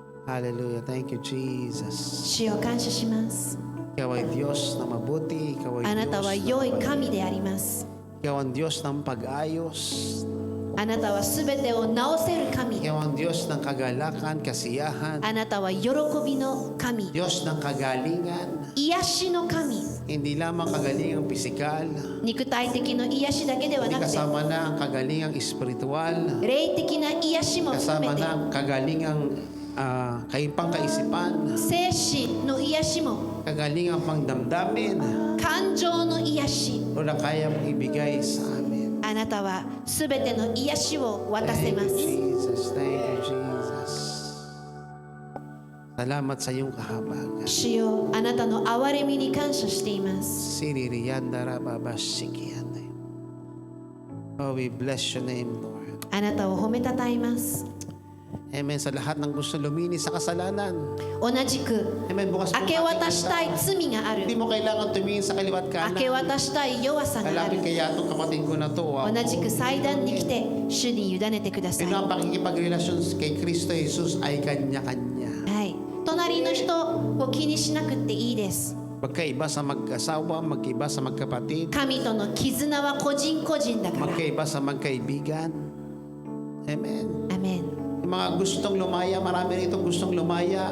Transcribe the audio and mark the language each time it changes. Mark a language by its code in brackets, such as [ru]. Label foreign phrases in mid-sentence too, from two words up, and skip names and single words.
[en] Hallelujah. Thank you, Jesus. [ja] 主よ感謝します。 [tl] Ikaw ay Diyos na mabuti. Ikaw ay [ja] あなたは [tl] Diyos [ja] 良い神であります。 [tl] Ikaw ang Diyos ng pag-ayos. [ja] あなたはすべてを直せる神。 [tl] Ikaw ang Diyos ng kagalakan, kasiyahan. [ja] あなたは喜びの神。 [tl] Diyos ng kagalingan. [ja] 癒しの神。 [tl] Hindi lamang kagalingang pisikal. [ja] 肉体的な癒しだけでは [tl] Hindi [ja] なくて、 [tl] kasama na ang kagalingang espiritual. [ja] 霊的な癒しも含 [tl] Kasama [ja] めて [tl] na ang kagalingang kaimpang kaisipan. [ja] 精神の癒しも [tl] Kagalingang pangdamdamin. [ja] 感情の癒し。 [tl] O na kaya mong ibigay sa amin. [ja] あなたはすべての癒しを渡せ [en] Thank [ja] ま [en] you, [ja] す。 [en] Jesus. Thank you, Jesus. [tl] Salamat sa iyong kahabagan. [ja] 主よあなたの憐れみに感謝しています。 Siririyandarababasikiyande. [en] Oh, we bless your name, Lord. [ja] あなたを褒めたたえます。 [tl] Amen. Sa lahat ng gusto luminis sa kasalanan. [ja] 同じく [tl] Amen. Bukas po [ja] 明け渡したい罪がある。 [tl] Hindi mo kailangan tumingin sa kaliwat [ja] 明け [tl] kanan. [ja] 渡したい弱さがあ [tl] Lalapit [ja] る。 [tl] kaya itong kapatid ko na to. [ja] 同じく祭壇に来て主に委ねてください。 [tl] Yun [ja] は [tl] ang pakikipagrelasyon kay Kristo Jesus ay kanya-kanya. [ja] い。隣の人を気にしなくていいです。 [tl] Magkaiba sa mag-asawa, magkaiba sa magkapatid, [ja] 神との絆は個人個人だから。 [tl] magkaiba sa magkaibigan. Amen. [ja] アメン。 [tl] Yung mga gustong lumaya, marami rito gustong lumaya.